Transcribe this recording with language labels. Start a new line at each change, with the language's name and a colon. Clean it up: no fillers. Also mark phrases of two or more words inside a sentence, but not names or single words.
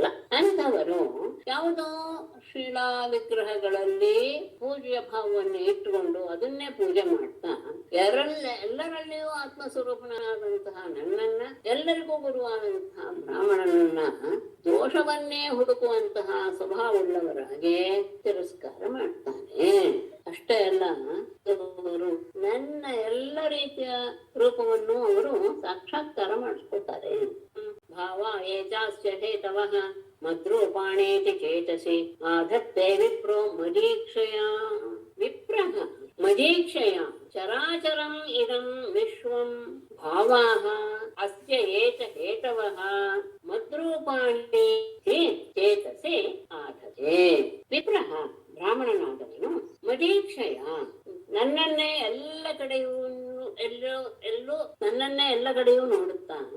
Kannada: ಅಂಥವರು ಯಾವುದೋ ಶಿಲಾ ವಿಗ್ರಹಗಳಲ್ಲಿ ಪೂಜೆಯ ಭಾವವನ್ನು ಇಟ್ಟುಕೊಂಡು ಅದನ್ನೇ ಪೂಜೆ ಮಾಡ್ತಾ ಎಲ್ಲರಲ್ಲಿಯೂ ಆತ್ಮ ಸ್ವರೂಪನಾದಂತಹ ನನ್ನನ್ನ ಎಲ್ಲರಿಗೂ ಗುರುವಾದಂತಹ ಬ್ರಾಹ್ಮಣನನ್ನ ದೋಷವನ್ನೇ ಹುಡುಕುವಂತಹ ಸ್ವಭಾವವುಳ್ಳವರಾಗೆ ತಿರಸ್ಕಾರ ಮಾಡ್ತಾನೆ. ಅಷ್ಟೇ ಅಲ್ಲ, ಅವರು ನನ್ನ ಎಲ್ಲ ರೀತಿಯ ರೂಪವನ್ನು ಅವರು ಸಾಕ್ಷಾತ್ಕಾರ ಮಾಡಿಸ್ಕೊತಾರೆ.
Sanskrit: ಭಾವ ಏಜಾಸ್ಯ ಹೇತವಃ ಮದ್ರೂಪಾಣೇತಿ ಚೇತಸಿ ಆಧತ್ತೆ ವಿಪ್ರೋ ಮದೀಕ್ಷಯ. ವಿಪ್ರಃ ಮದೀಕ್ಷಯ ಚರಾಚರಂ ಇದಂ ವಿಶ್ವಂ ಭಾವಾಃ ಅಸ್ಯ ಏತ ಹೇತವಃ ಮದ್ರೂಪಾಣಿ ಚೇತಸಿ ಆಧತೆ.
Kannada: ವಿಪ್ರಃ ಬ್ರಾಹ್ಮಣನಾದವನು ಮದೀಕ್ಷಯ ನನ್ನನ್ನೇ ಎಲ್ಲ ಕಡೆಯೂ ನನ್ನನ್ನೇ ಎಲ್ಲ ಕಡೆಯೂ ನೋಡುತ್ತಾ